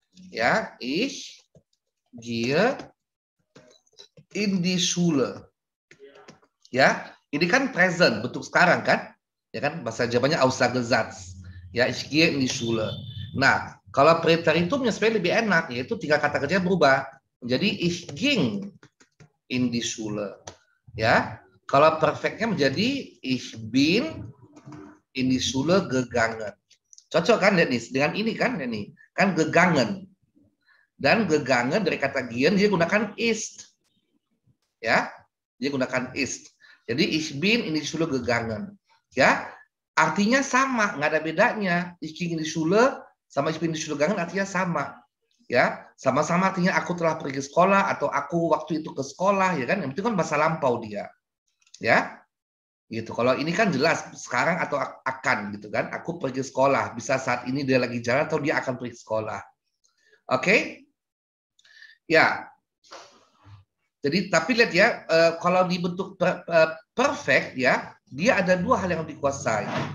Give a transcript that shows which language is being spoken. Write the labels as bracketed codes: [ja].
[de] Ya, ich gehe in die Schule. [id] Ya, ini kan present, bentuk sekarang kan? Ya kan bahasa Jermannya Aussagesetz. [de] Ya, ich gehe in die Schule. [id] Nah, kalau preteritumnya sebenarnya lebih enak, yaitu tiga kata kerja berubah. [de] Jadi ich ging in die Schule. [id] Ya, kalau perfectnya menjadi [de] ich bin in die Schule gegangen. [id] Cocok kan lihat nih dengan ini kan ini kan gegangen. Dan gegangen dari kata gehen dia gunakan ist. Ya, dia gunakan ist. [de] Jadi ich bin in die Schule gegangen. [id] Ya, artinya sama, nggak ada bedanya. [de] Ich ging in die Schule [id] sama [de] ich bin in die Schule gegangen [id] artinya sama. Ya, sama-sama artinya aku telah pergi sekolah atau aku waktu itu ke sekolah ya kan. Yang penting kan masa lampau dia. Ya. Gitu. Kalau ini kan jelas sekarang atau akan gitu kan. Aku pergi sekolah, bisa saat ini dia lagi jalan atau dia akan pergi sekolah. Oke? Ya. Jadi tapi lihat ya, kalau dibentuk perfect ya, dia ada dua hal yang dikuasai.